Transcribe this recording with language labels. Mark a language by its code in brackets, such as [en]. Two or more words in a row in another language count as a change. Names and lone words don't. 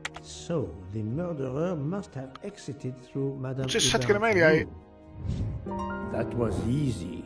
[en] So, the murderer must have exited through Madame [fi] Siis hetkinen, [en] Hubert's [fi] meillä jäi... [en] room. That was easy.